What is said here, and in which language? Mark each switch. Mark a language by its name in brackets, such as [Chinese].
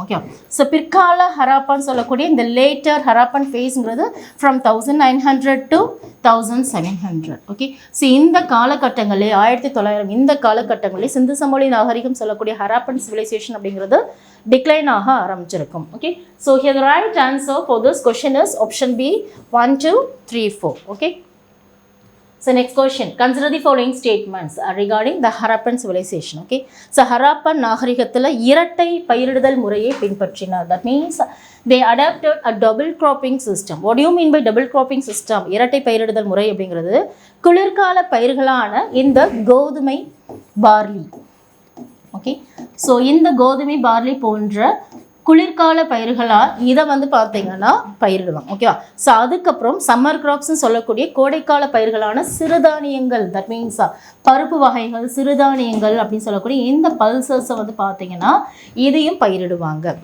[Tamil] Okay, so பிற்கால ஹராப்பான்னு சொல்லக்கூடிய இந்த later Harappan ஃபேஸுங்கிறது [English] From 1900 to 1700. [Tamil] Okay, so இந்த காலகட்டங்களே 1900 இந்த காலகட்டங்களே சிந்து சமவெளி நாகரிகம் சொல்லக்கூடிய ஹராப்பன் சிவிலைசேஷன் அப்படிங்கிறது டிக்ளைன் ஆக ஆரம்பிச்சிருக்கும். [English] Okay, so here the right answer for this question is option B 1 2 3 4. Okay, so next question, consider the following statements regarding the Harappan civilization. [Tamil] Okay, so Harappan நாகரிகத்தில் இரட்டை பயிரிடுதல் முறையை பின்பற்றினார். [English] that means they adapted a double cropping system. what do you mean by double cropping system? [Tamil] இரட்டை பயிரிடுதல் முறை அப்படிங்கிறது குளிர்கால பயிர்களான இந்த கோதுமை barley. Okay, so இந்த கோதுமை பார்லி போன்ற குளிர்கால பயிர்களாக இதை வந்து பார்த்தீங்கன்னா பயிரிடுவாங்க. ஓகேவா, ஸோ அதுக்கப்புறம் சம்மர் கிராப்ஸ்ன்னு சொல்லக்கூடிய கோடைக்கால பயிர்களான சிறுதானியங்கள் [English] that means [Tamil] பருப்பு வகைகள் சிறுதானியங்கள் அப்படின்னு சொல்லக்கூடிய இந்த பல்சஸை வந்து பார்த்தீங்கன்னா இதையும் பயிரிடுவாங்க.